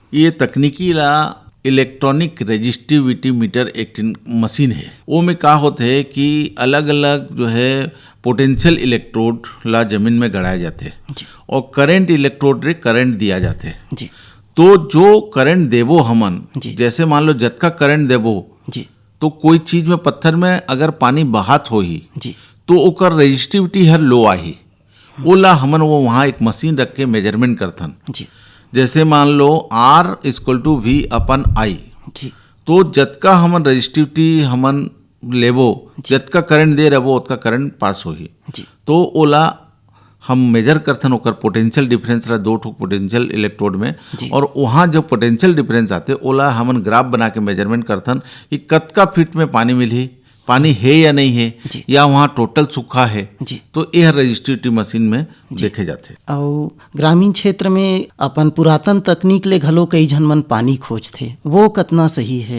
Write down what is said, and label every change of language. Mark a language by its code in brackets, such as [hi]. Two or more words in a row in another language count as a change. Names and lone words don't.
[hne] ये तकनीकी ला [en] electronic resistivity meter [hne] एक मशीन है। वो में का होते है कि अलग अलग जो है [en] potential electrode [hne] ला जमीन में गड़ाए जाते और [en] current electrode [hne] रे करंट दिया जाते। तो जो करंट देबो हमन जैसे मान लो जतका करंट देबो तो कोई चीज में पत्थर में अगर पानी बहात हो ही तो ओकर रजिस्टिविटी हर लो आही वो ला हमन वो वहाँ एक मशीन रख के मेजरमेंट करथन। जैसे मान लो R=V/I तो जतका हमन रजिस्टिविटी हमन लेबो जतका करंट दे रहो उतका करंट पास होही। तो ओला हम मेजर करथन ओकर [en] potential difference [hne] ला 2 ठो [en] potential electrode [hne] में और वहाँ जब [en] potential difference [hne] आते ओला हमन ग्राफ बना के मेजरमेंट करथन कि कतका फीट में पानी मिली, पानी है या नहीं है या वहाँ टोटल सूखा है। तो यह [en] resistive machine [hne] में देखे जाते। और ग्रामीण क्षेत्र में अपन पुरातन तकनीक ले घलो कई झन मन पानी खोजथे, वो कितना सही है?